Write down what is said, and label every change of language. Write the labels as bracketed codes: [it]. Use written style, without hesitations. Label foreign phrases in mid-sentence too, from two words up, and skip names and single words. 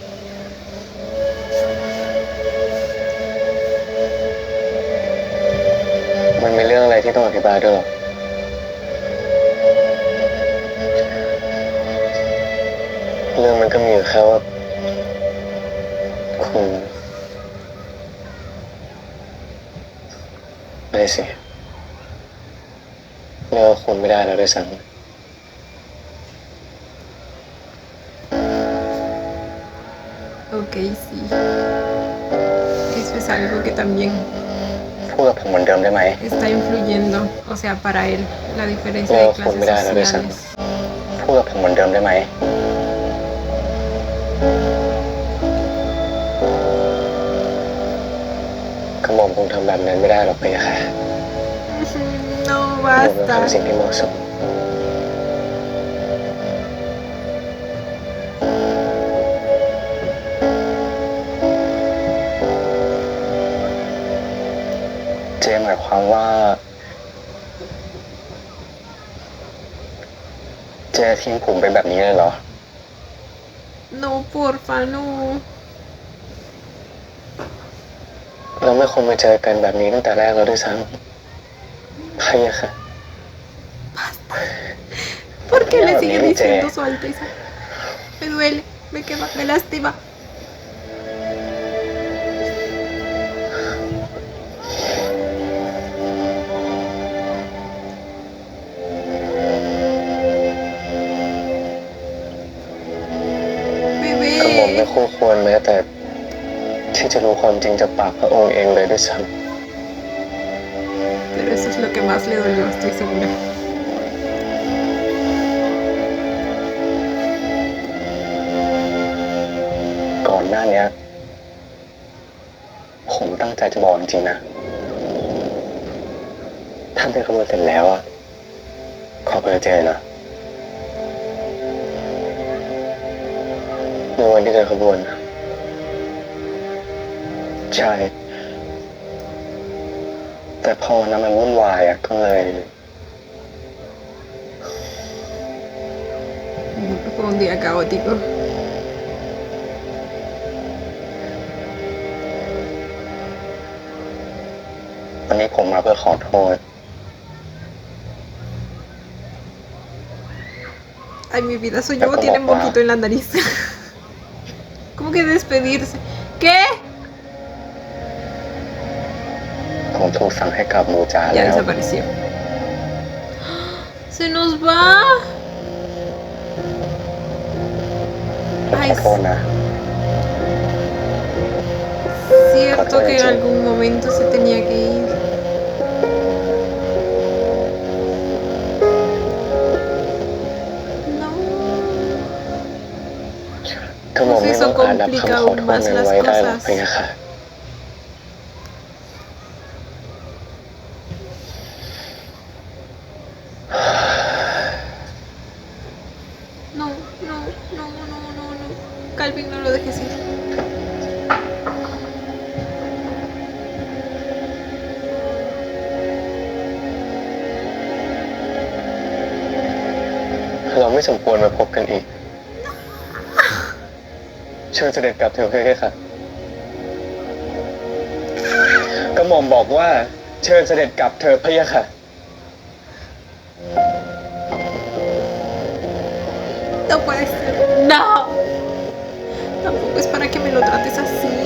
[th] มันมีเรื่องอะไรที่ต้องอธิบายด้วยหรอเรื่องมันก็มีอยู่แค่ว่าคุณไม่สิเลิกคุณไม่ได้แล้วด้วยซ้ำ [es] Ok, sí. Eso es algo que también [th] พูดกับผมเหมือนเดิมได้ไหม [es] está influyendo, o sea, para él, la diferencia Luego de clases formidable, sociales. [th] พูดกับผมเหมือนเดิมได้ไหมกระหม่อมคงทำแบบนั้นไม่ได้หรอกพี่ค่ะ [es] No [th] ผมต้อง [es] basta. [th] ทำสิ่งที่เหมาะสมเจหมายความว่า เจทิ้งผมไปแบบนี้เลยเหรอ [es] No, porfa, no. [th] เราไม่ควรมาเจอกันแบบนี้ตั้งแต่แรกเราด้วยซ้ำใครอะค่ะ [es] ¿Por qué le No, sigue ni diciendo te- su alteza? Me duele, me quema, me lastima. Bebé. [th] กระหม่อมไม่คู่ควรแม้แต่ที่จะรู้ความจริงจากปากพระองค์เองเลยด้วยซ้ [es] Pero eso es lo que más le dolió, estoy segura. [th] ำก่อนหน้าเนี้ย ผมตั้งใจจะบอกจริงๆนะถ้าเป็นขบวนเสร็จแล้วอะขอเบอร์เจนะในวันที่เดินขบวนนะใช่ แต่พอวันนั้นมันวุ่นวายอะก็เลย [es] Fue un día caótico. [th] วันนี้ผมมาเพื่อขอโทษ [es] Ay, mi vida, soy yo, tiene moquito en la nariz. ¿Cómo que despedirse? ¿Qué? [th] ผมถูกสั่งให้กลับบูจา [es] Ya [th] แล้ว [es] desapareció. Se nos va. [th] ผมขอโทษนะ [es] Cierto que en algún momento se tenía que ir. No. [th] กระหม่อมไม่ต้องการรับ [es] Pues [th] คำ [es] eso [th] ขอโทษ [es] complica aún [th] นั้น [es] más [th] ไว้ [es] las [th] ได้หรอก [es] cosas. [th] เพียงค่ะ [es] No, no, no, no, no, no. Calvin, no lo dejes ir. [th] เราไม่สมควรมาพบกันอีก เชิญเสด็จกลับเถอะเพื่อนค่ะ กระหม่อมบอกว่า เชิญเสด็จกลับเถอะเพื่อนค่ะ [es] No puede ser. No. Tampoco es para que me lo trates así.